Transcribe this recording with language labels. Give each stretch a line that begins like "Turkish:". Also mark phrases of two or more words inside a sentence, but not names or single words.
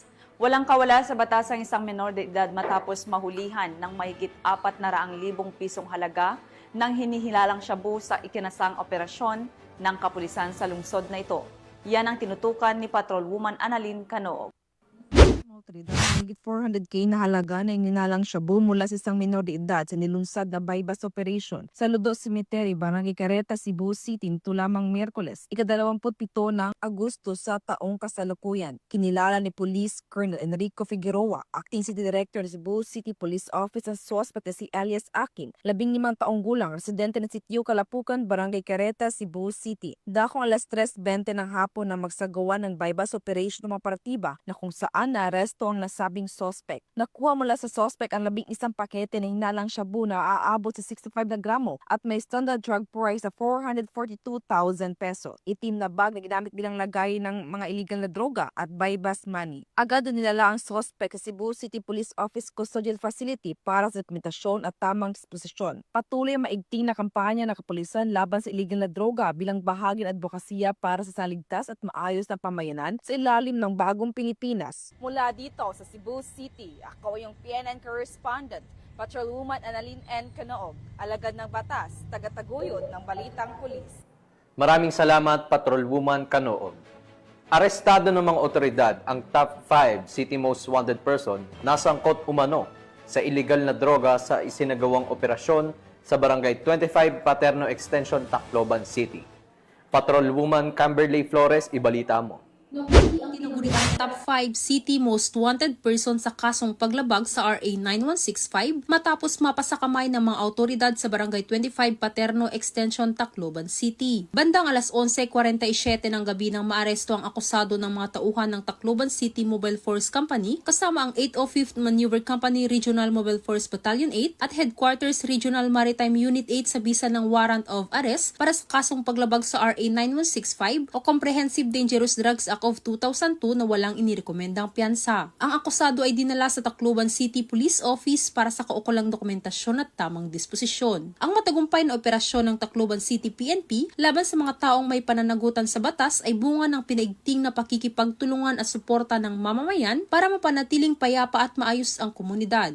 Filipino: Walang kawala sa batas ang isang menor de edad matapos mahulihan ng mahigit 400,000 pisong halaga ng hinihilalang shabu sa ikinasang operasyon ng kapulisan sa lungsod na ito. Yan ang tinutukan ni Patrolwoman Annalyn Canoog. Higit 400k na halaga na ininalang shabu mula sa isang minor de edad sa nilunsad na
English: buy-bust operation
Filipino: sa Ludo Cemetery, Barangay Careta, Cebu City nito lamang Miyerkules, ika-27 ng Agosto sa taong kasalukuyan. Kinilala ni Police Colonel Enrico Figueroa, Acting City Director ng Cebu City Police Office ang suspect na si alias Aking, 15 taong gulang, residente ng Sitio Kalapukan, Barangay Careta, Cebu City. Dakong alas 3:20 ng hapon na magsagawa ng
English: buy-bust operation
Filipino: ng mga partiba na kung saan naaresto ang nasabing suspect. Nakuha mula sa suspect ang 11 pakete na hinalang shabu na aabot sa 65 na gramo at may
English: standard drug price
Filipino: sa 442,000 pesos. Itim na bag na ginamit bilang lagay ng mga illegal na droga at
English: buy-bust money.
Filipino: Agad nilala ang suspect sa Cebu City Police Office Custodial Facility para sa dokumentasyon at tamang disposisyon. Patuloy ang maigting na kampanya ng kapulisan laban sa illegal na droga bilang bahagi ng advokasya para sa saligtas at maayos na pamayanan sa ilalim ng bagong Pilipinas. Mula dito sa Cebu City, ako yung PNN correspondent, Patrolwoman Annalyn N. Canoog, alagad ng batas, tagataguyod ng Balitang Pulis. Maraming salamat, Patrolwoman Canoog. Arestado ng mga otoridad ang
English: top 5 city most wanted person
Filipino: na sangkot umano sa illegal na droga sa isinagawang operasyon sa Barangay 25 Paterno Extension, Tacloban City. Patrolwoman Camberley Flores, ibalita mo. tinaguriang
English: top 5 city most wanted person
Filipino: sa kasong paglabag sa RA 9165 matapos mapasakamay ng mga autoridad sa Barangay 25 Paterno Extension, Tacloban City. Bandang alas 11:47 ng gabi nang maaresto ang akusado ng mga tauhan ng Tacloban City Mobile Force Company kasama ang 805th Maneuver Company Regional Mobile Force Battalion 8 at Headquarters Regional Maritime Unit 8 sa bisa ng
English: warrant of arrest
Filipino: para sa kasong paglabag sa RA 9165 o Comprehensive Dangerous Drugs Act of 2002 na walang inirekomendang piyansa. Ang akusado ay dinala sa Tacloban City Police Office para sa kaukulang dokumentasyon at tamang disposisyon. Ang matagumpay na operasyon ng Tacloban City PNP laban sa mga taong may pananagutan sa batas ay bunga ng pinaigting na pakikipagtulungan at suporta ng mamamayan para mapanatiling payapa at maayos ang komunidad.